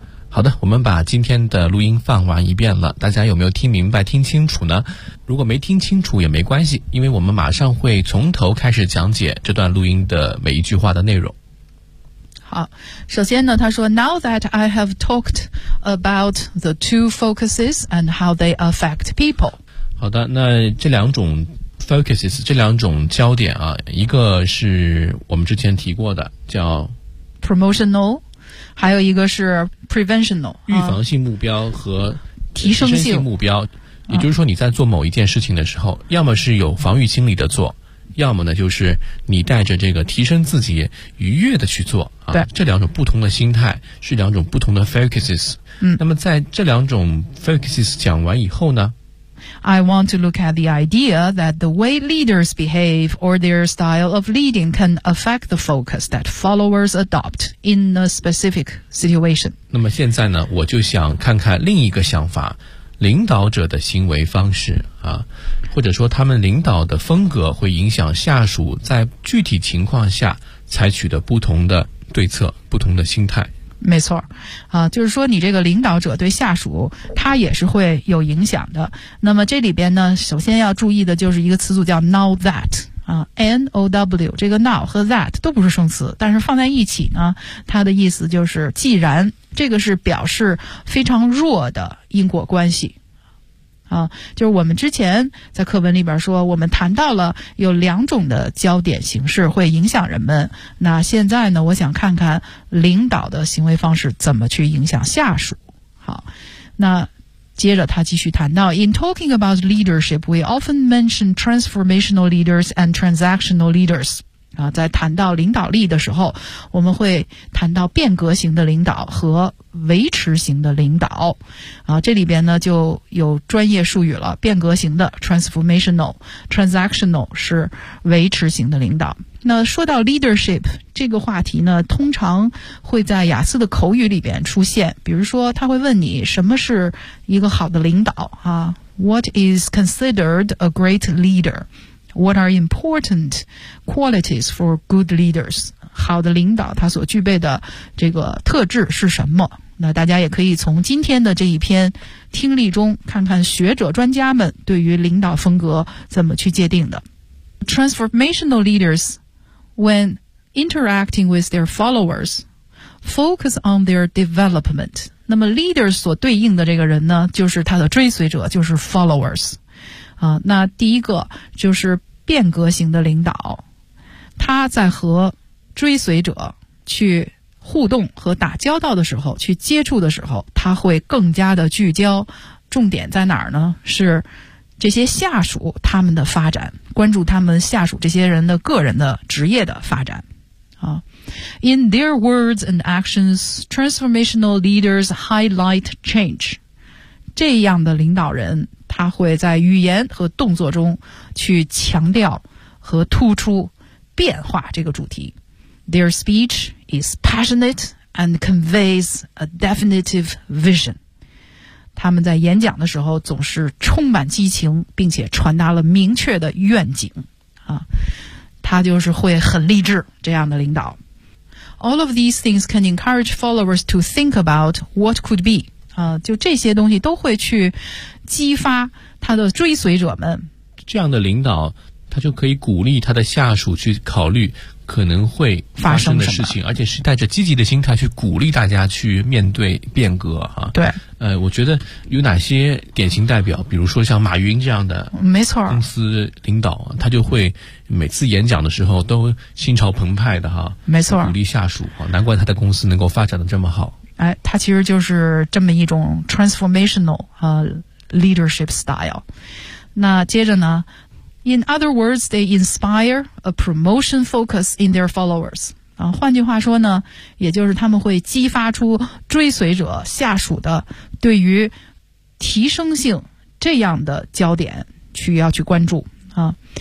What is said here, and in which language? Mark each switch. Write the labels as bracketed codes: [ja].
[zh] 好的，我们把今天的录音放完一遍了，大家有没有听明白听清楚呢？如果没听清楚也没关系，因为我们马上会从头开始讲解这段录音的每一句话的内容。好，首先呢，他说 [en] Now that I have talked about the two focuses and how they affect people。 [zh] 好的，那这两种 focuses 这两种焦点啊，一个是我们之前提过的叫 promotional，还有一个是 preventional 预防性目标和提升性目标，也就是说你在做某一件事情的时候，要么是有防御心理的做，要么呢就是你带着这个提升自己愉悦的去做啊。对，这两种不同的心态是两种不同的 focuses。嗯，那么在这两种 focuses 讲完以后呢 [en] ，I want to look at the idea that the way leaders behave or their style of leading can affect the focus that followers adopt. In a specific situation. [zh] 那么现在呢，我就想看看另一个想法，领导者的行为方式啊，或或者说他们领导的风格会影响下属在具体情况下采取的不同的对策，不同的心态。没错，就是说你这个领导者对下属他也是会有影响的。那么这里边呢，首先要注意的就是一个词组叫 now that N-O-W， 这个 now 和 that 都不是生词，但是放在一起呢，它的意思就是既然，这个是表示非常弱的因果关系啊，就是我们之前在课文里边说，我们谈到了有两种的焦点形式会影响人们。那现在呢，我想看看领导的行为方式怎么去影响下属。好，那接着他继续谈到 [en] In talking about leadership, we often mention transformational leaders and transactional leaders. [zh] 啊，在谈到领导力的时候，我们会谈到变革型的领导和维持型的领导。啊，这里边呢就有专业术语了，变革型的 transformational, transactional 是维持型的领导。那说到 leadership 这个话题呢，通常会在雅思的口语里边出现，比如说他会问你什么是一个好的领导啊 ？ [en] What is considered a great leader? What are important qualities for good leaders? [zh] 好的领导他所具备的这个特质是什么？那大家也可以从今天的这一篇听力中看看学者专家们对于领导风格怎么去界定的。 [en] Transformational leaders, when interacting with their followers, focus on their development. [zh] 那么 leaders 所对应的这个人呢，就是他的追随者，就是 followers。那第一个就是变革型的领导，他在和追随者去互动和打交道的时候，去接触的时候，他会更加的聚焦，重点在哪儿呢？是这些下属他们的发展，关注他们下属这些人的个人的职业的发展。 [en] In their words and actions, transformational leaders highlight change. [zh] 这样的领导人，他会在语言和动作中去强调和突出变化这个主题。 [en] Their speech is passionate and conveys a definitive vision. [zh] 他们在演讲的时候总是充满激情，并且传达了明确的愿景啊，他就是会很励志这样的领导。 [en] All of these things can encourage followers to think about what could be [zh] 啊，就这些东西都会去激发他的追随者们。这样的领导，他就可以鼓励他的下属去考虑可能会发生的事情，而且是带着积极的心态去鼓励大家去面对变革啊。对，我觉得有哪些典型代表，比如说像马云这样的，没错，公司领导，他就会每次演讲的时候都心潮澎湃的哈，没错，鼓励下属啊，难怪他的公司能够发展的这么好。哎，他其实就是这么一种 transformational leadership style。那接着呢？ [en] In other words, they inspire a promotion focus in their followers. [zh] 啊，换句话说呢，也就是他们会激发出追随者下属的对于提升性这样的焦点去要去关注啊。